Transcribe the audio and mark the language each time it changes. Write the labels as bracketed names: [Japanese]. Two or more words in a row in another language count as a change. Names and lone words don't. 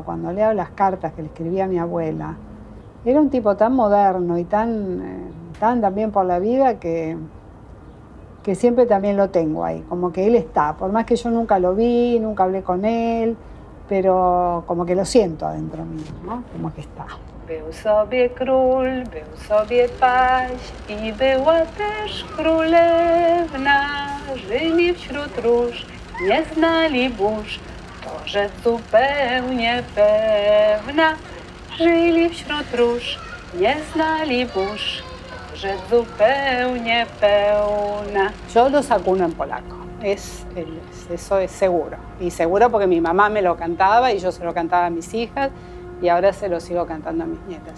[Spanish] Cuando leo las cartas que le escribía a mi abuela, era un tipo tan moderno y tan también por la vida que siempre también lo tengo ahí, como que él está, por más que yo nunca lo vi, nunca hablé con él, pero como que lo siento adentro mío, ¿no? Como que está. [Polish] Był sobie król, był sobie paź i była też królewna. Żyli wśród róż, nie znali burz, to rzecz zupełnie pewna. Żyli wśród róż, nie znali burz, to rzecz zupełnie pełna. [Spanish] Yo lo sacuno en polaco, eso es seguro. Y seguro porque mi mamá me lo cantaba y yo se lo cantaba a mis hijas. Y ahora se lo sigo cantando a mis nietas.